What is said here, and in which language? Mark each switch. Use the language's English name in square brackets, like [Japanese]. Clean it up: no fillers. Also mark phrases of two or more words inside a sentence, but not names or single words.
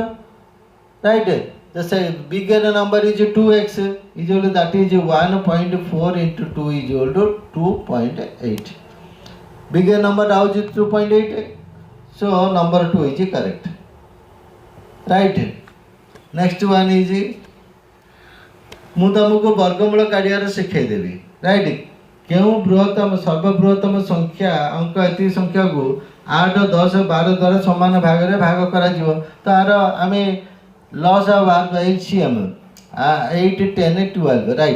[English] Right? The bigger number is 2x. Is equal to, that is 1.4 into 2 is equal to 2.8. Bigger number now is 2.8. So, number 2 is correct. Right? Next one is [Odia] ମୁଁ ତମକୁ ବର୍ଗମୂଳ କାଢ଼ିବାର ଶିଖେଇଦେବି। ରାଇଟ୍? କେଉଁ ବୃହତ୍ତମ ସର୍ବବୃହତ୍ତମ ସଂଖ୍ୟା ଅଙ୍କ ଏତିକି ସଂଖ୍ୟାକୁ 8, 10, 12 ଦ୍ୱାରା ସମାନ ଭାଗରେ ଭାଗ କରାଯିବ। ତାର ଆମେ ଲସ୍ ଆଉ ବାହାର ଏଲସିଏମ୍ 8, 10, 12। ରାଇଟ୍?